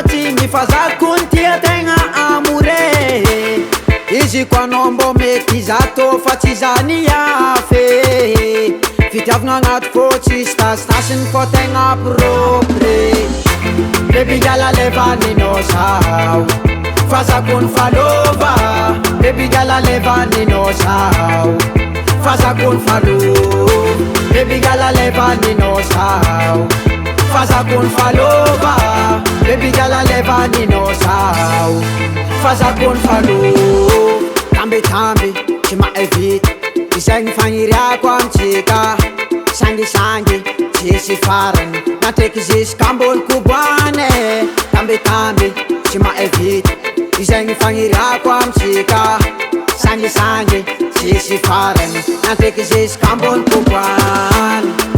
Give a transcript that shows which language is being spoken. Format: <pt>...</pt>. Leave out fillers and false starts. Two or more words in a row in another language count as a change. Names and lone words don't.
<mg>tsy mifazakony tia tegna amore izy ko anao mbô mety zato fa tsy zany afe fitiavagna agnaty fô tsisy tasitasiny fô tegna propre</mg> <en>baby girl</en> <mg>alevaninao sao fazakony falova</mg> <en>baby girl</en> <mg>alevaninao sao fazakony falo</mg> <en>baby girl</en> <mg>alevaninao sao fazakony falova</mg> <en>baby girl</en> <mg>alevaninao sao fazakony falo tambitamby tsy maevita izagny fagniriako amitsika sangisangy tsisy farany natreky ziska ambony koboane tambitamby tsy maevita izagny fagniriako amitsika sangisangy tsisy farany natreky ziska ambony koboane</mg>